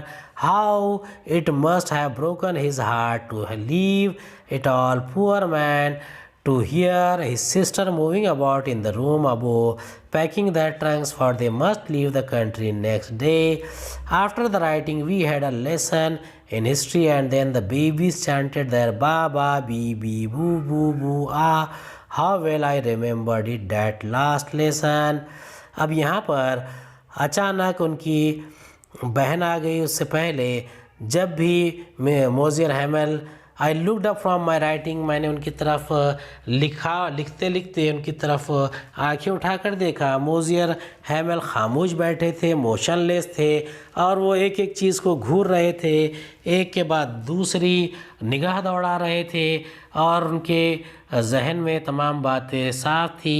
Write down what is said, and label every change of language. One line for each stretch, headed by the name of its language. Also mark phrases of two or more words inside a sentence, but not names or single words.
English: How it must have broken his heart to leave it all, poor man, to hear his sister moving about in the room above, packing their trunks, for they must leave the country next day. After the writing, we had a lesson in history, and then the babies chanted their ba ba, bee bee, boo boo boo, ah. How well I remembered it, that last lesson.
Hindi: अब यहाँ पर अचानक उनकी बहन आ गई। उससे पहले जब भी मोज़ियर हैमल,
English: I looked up from my writing,
Hindi: मैंने उनकी तरफ लिखते लिखते उनकी तरफ आंखें उठाकर देखा। मोज़ियर हैमल खामोश बैठे थे, मोशनलेस थे, और वो एक एक चीज़ को घूर रहे थे, एक के बाद दूसरी निगाह दौड़ा रहे थे, और उनके जहन में तमाम बातें साफ थी।